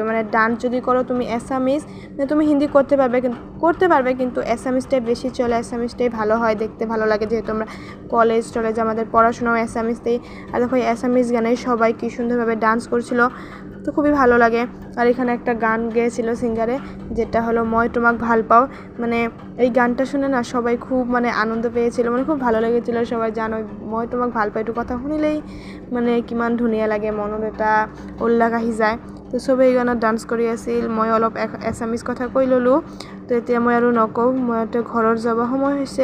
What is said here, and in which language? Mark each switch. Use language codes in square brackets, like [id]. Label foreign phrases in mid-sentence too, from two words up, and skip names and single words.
[bn] মানে ডান্স যদি করো তুমি অ্যাসামিজ, মানে তুমি হিন্দি করতে পারবে কিন্তু অ্যাসামিজটাই বেশি চলে, অ্যাসামিজটাই ভালো হয়, দেখতে ভালো লাগে। যেহেতু আমরা কলেজ আমাদের পড়াশোনাও অ্যাসামিজতেই। আর দেখো অ্যাসামিজ গানে সবাই কী সুন্দরভাবে ডান্স করছিল, তো খুবই ভালো লাগে। আর এখানে একটা গান গেয়েছিল সিঙ্গারে, যেটা হলো [as] মই তোমাক ভাল পাও। [bn] মানে এই গানটা শুনে না সবাই খুব মানে আনন্দ পেয়েছিল, মানে খুব ভালো লেগেছিলো। [as] সবাই জানো মই তোমাক ভাল পাই এইটো কথা শুনিলেই মানে কিমান ধুনীয়া লাগে, মনত এটা উল্লাস আহি যায়। তো চবেই এই গানত ডান্স কৰি আছিল, মই অলপ এছামিজ কথা কৈ ল'লোঁ। তো এতিয়া মই আৰু নকওঁ, মই এতিয়া ঘৰত যাব সময় হৈছে।